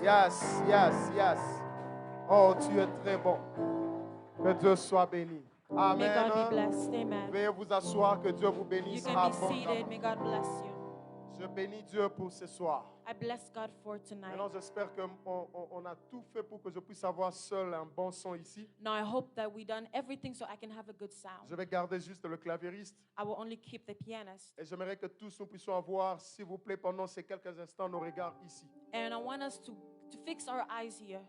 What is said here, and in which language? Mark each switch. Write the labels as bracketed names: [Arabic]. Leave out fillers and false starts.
[English] Yes, yes, yes. [French] Oh, tu es très bon. Que Dieu soit béni. [English] May Amen. God be blessed. Amen. [French] Veuillez vous asseoir, que Dieu vous [English] You [French] bénisse [English] can be seated. [French] abondamment. [English] May God bless you. [French] Je bénis Dieu pour ce soir. [English] I bless God for tonight. [French] Maintenant, j'espère qu'on a tout fait pour que je puisse avoir seul un bon son ici. [English] Now I hope that we done everything so I can have a good sound. [French] Je vais garder juste le claviériste [English] I will only keep the pianist. [French] et j'aimerais que tous nous puissions avoir, s'il vous plaît, pendant ces quelques instants, nos regards ici. [English] And I want us to fix our eyes here.